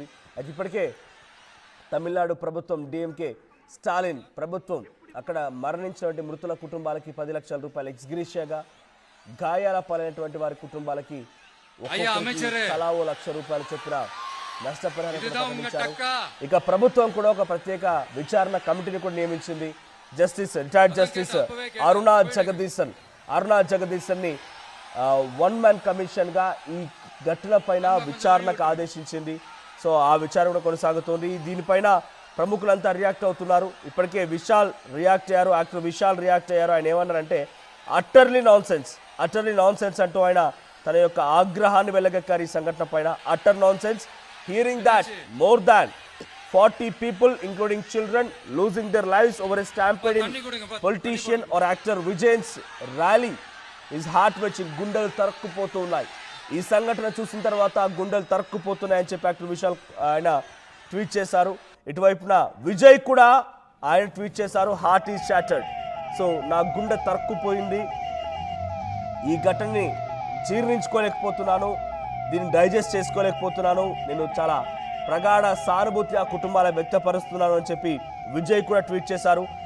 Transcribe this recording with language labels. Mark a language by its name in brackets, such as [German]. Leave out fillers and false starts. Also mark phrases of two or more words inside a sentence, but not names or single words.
[Telugu] అది ఇప్పటికే తమిళనాడు ప్రభుత్వం, డిఎంకే స్టాలిన్ ప్రభుత్వం అక్కడ మరణించినటువంటి మృతుల కుటుంబాలకి 10 లక్షల రూపాయలు ఎక్స్గ్రీషియాగా, గాయాల పాలైనటువంటి వారి కుటుంబాలకి తలా 1 లక్ష రూపాయలు చొప్పున నష్టపరిహారం కూడా [Tamil] இதுதான் உங்க [Telugu] ప్రకటించారు. டக்கா ఇక ప్రభుత్వం కూడా ఒక ప్రత్యేక విచారణ కమిటీని కూడా నియమించింది. [English] retired justice [Telugu] అరుణా జగదీశన్ ని [English] one man commission [Telugu] గా ఈ ఘటన పైన విచారణకు ఆదేశించింది. సో ఆ విచారణ కూడా కొనసాగుతోంది. దీనిపైన ప్రముఖులంతా రియాక్ట్ అవుతున్నారు. ఇప్పటికే యాక్టర్ విశాల్ రియాక్ట్ అయ్యారు. ఆయన ఏమన్నారంటే [English] utterly nonsense [Telugu] అంటూ ఆయన తన యొక్క ఆగ్రహాన్ని వెల్లగక్కారు ఈ సంఘటన పైన. [English] utter nonsense, hearing that more than 40 people including children losing their lives over a stampede in politician or actor Vijay's rally is heart-wrenching. [Telugu] గుండెలు తరుక్కుపోతూ ఉన్నాయి. ఈ సంఘటన చూసిన తర్వాత గుండెలు తరుక్కుపోతున్నాయని చెప్పి యాక్టర్ విశాల్ ఆయన ట్వీట్ చేశారు. ఇటువైపున విజయ్ కూడా ఆయన ట్వీట్ చేశారు, [English] heart is shattered. [Telugu] సో నా గుండె తరుక్కుపోయింది, ఈ ఘటనని జీర్ణించుకోలేకపోతున్నాను, దీన్ని డైజెస్ట్ చేసుకోలేకపోతున్నాను, నేను చాలా ప్రగాఢ సానుభూతి ఆ కుటుంబాల వ్యక్తపరుస్తున్నాను అని చెప్పి విజయ్ కూడా ట్వీట్ చేశారు.